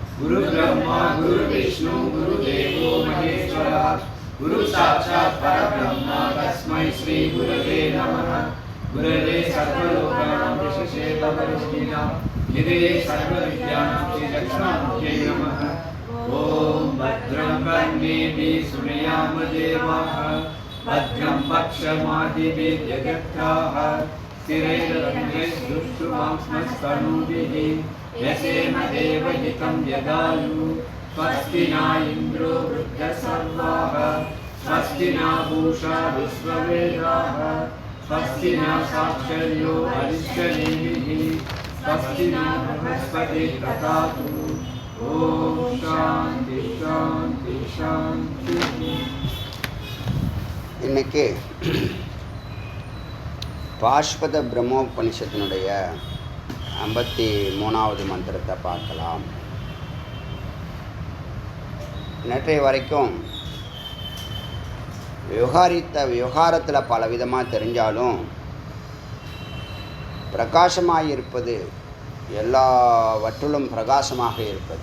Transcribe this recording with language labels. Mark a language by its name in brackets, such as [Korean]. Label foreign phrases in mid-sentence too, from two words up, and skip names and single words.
[Sanskrit] गुरु ब्रह्मा गुरु विष्णु गुरु देवो महेश्वरा गुरु साक्षात् परब्रह्मा तस्मै श्री गुरवे नमः. गुरवे सर्वलोकानाम् विशेषे भवरुष्णिनाम् निधये सर्वविद्यानाम् श्री दक्षिणामूर्तये नमः. ओम् भद्रम् कर्णेभि सुनयाम देवाः भद्रं पक्षमादिभिः जगत्याः स्थिरैरङ्गैर्दुष्टुवांस्मस्तनूभिः यसेम देवहितं यदायुः. स्वस्ति न इन्द्रो वृद्धसर्वाः स्वस्ति न पूषा विश्ववेदाः स्वस्ति न साक्षर्यो हरिश्चनेमिः स्वस्ति न बृहस्पतिः ददातु. ॐ शान्ति शान्ति शान्तिः. [Tamil] இன்னைக்கு பாஷ்பத பிரம்மோபனிஷத்தினுடைய 53வது மந்திரத்தை பார்க்கலாம். நேற்றைய வரைக்கும் விவகாரத்தில் பல விதமாக தெரிஞ்சாலும் பிரகாசமாக இருப்பது, எல்லாவற்றிலும் பிரகாசமாக இருப்பது.